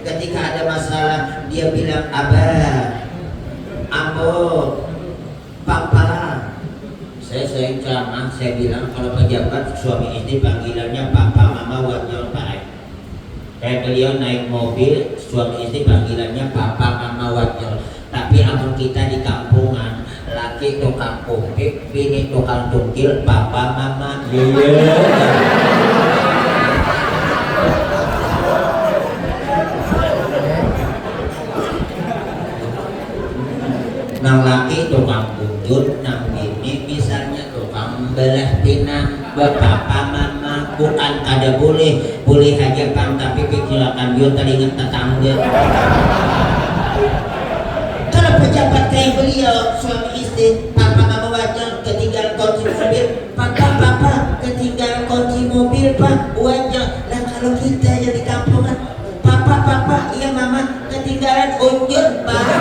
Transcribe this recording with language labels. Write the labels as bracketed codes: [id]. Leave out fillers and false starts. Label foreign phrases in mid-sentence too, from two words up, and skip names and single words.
[id] Ketika ada masalah dia bilang abah, ambo, papa. Saya sering ceramah, saya bilang kalau pejabat suami istri panggilannya papa, mama, wajar, pak. Kayak beliau naik mobil, suami istri panggilannya papa, mama, wajar. [bjn] Tapi amun kita di kampungan, laki tukang kupik, bini tukang tungkil, papa, mama, nang laki tukang bujut, nang bini misalnya tukang belah pinang, papa, mama, bukan kada boleh aja bang, [id] tapi pikiran dia teringat tetangga. Kalau pejabat kayak beliau, suami istri, papa, mama, wajar, ketinggalan kunci mobil, papa, ketinggalan kunci mobil, pak, wajar. Nah kalau kita yang di kampungan, papa, iya mama, ketinggalan unjun, pak.